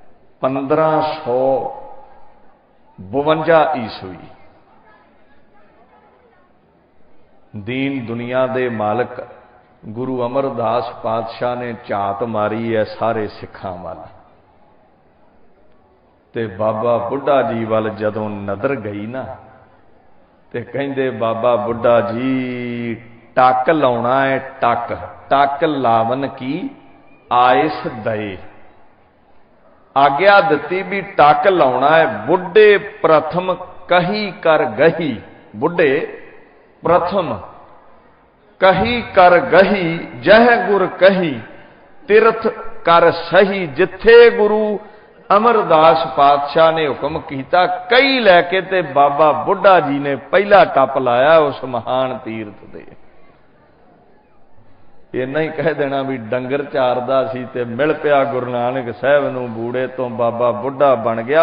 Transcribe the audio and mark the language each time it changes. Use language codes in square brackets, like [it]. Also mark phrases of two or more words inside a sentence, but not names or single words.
[pa] 1552 ਈਸਵੀ ਦੀਨ ਦੁਨੀਆ ਦੇ ਮਾਲਕ ਗੁਰੂ ਅਮਰਦਾਸ ਪਾਤਸ਼ਾਹ ਨੇ ਝਾਤ ਮਾਰੀ ਹੈ ਸਾਰੇ ਸਿੱਖਾਂ ਵੱਲ, ਤੇ ਬਾਬਾ ਬੁੱਢਾ ਜੀ ਵੱਲ ਜਦੋਂ ਨਜ਼ਰ ਗਈ ਨਾ, ਤੇ ਕਹਿੰਦੇ ਬਾਬਾ ਬੁੱਢਾ ਜੀ ਟੱਕ ਲਾਉਣਾ ਹੈ, ਟੱਕ ਟੱਕ ਲਾਵਨ ਕੀ ਆਇਸ ਦਏ। ਆਗਿਆ ਦਿੱਤੀ ਭਈ ਟੱਕ ਲਾਉਣਾ ਹੈ। ਬੁੱਢੇ ਪ੍ਰਥਮ ਕਹੀ ਕਰ ਗਹੀ, ਬੁੱਢੇ ਪ੍ਰਥਮ ਕਹੀ ਕਰ ਗਹੀ, ਜਹ ਗੁਰ ਕਹੀ ਤੀਰਥ ਕਰ ਸਹੀ। ਜਿੱਥੇ ਗੁਰੂ ਅਮਰਦਾਸ ਪਾਤਸ਼ਾਹ ਨੇ ਹੁਕਮ ਕੀਤਾ, ਕਹੀ ਲੈਕੇ ਤੇ ਬਾਬਾ ਬੁੱਢਾ ਜੀ ਨੇ ਪਹਿਲਾ ਟੱਪ ਲਾਇਆ ਉਸ ਮਹਾਨ ਤੀਰਥ ਦੇ। ਇੰਨਾ ਹੀ ਕਹਿ ਦੇਣਾ ਭਈ ਡੰਗਰ ਚਾਰਦਾ ਸੀ ਤੇ ਮਿਲ ਪਿਆ ਗੁਰੂ ਨਾਨਕ ਸਾਹਿਬ ਨੂੰ ਬੂੜੇ ਤੋਂ ਬਾਬਾ ਬੁੱਢਾ ਬਣ ਗਿਆ।